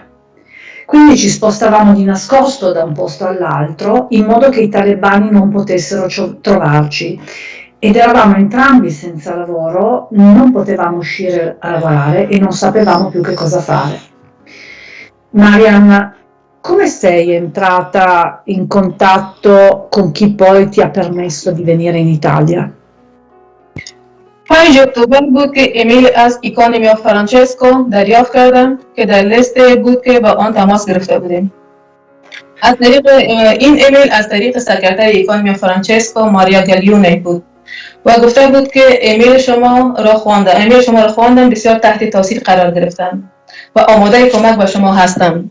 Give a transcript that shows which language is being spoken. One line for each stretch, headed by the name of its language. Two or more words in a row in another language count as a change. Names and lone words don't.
Italian: Quindi ci spostavamo di nascosto da un posto all'altro in modo che i talebani non potessero trovarci ed eravamo entrambi senza lavoro, non potevamo uscire a lavorare e non sapevamo più che cosa fare. Mariam, come sei entrata in contatto con chi poi ti ha permesso di venire in Italia?
Persian: 5 اکتبر بود که ایمیل از ایکونومیا فرانچسکو دریافت کردم که در لیست بود که با آن تماس گرفته بودیم. از طریق این ایمیل از طریق سکرتر ایکونومیا فرانچسکو ماریا گلیونه بود و گفته بود که ایمیل شما را خواندم بسیار تحت تاثیر قرار گرفتم و آماده کمک به شما هستم.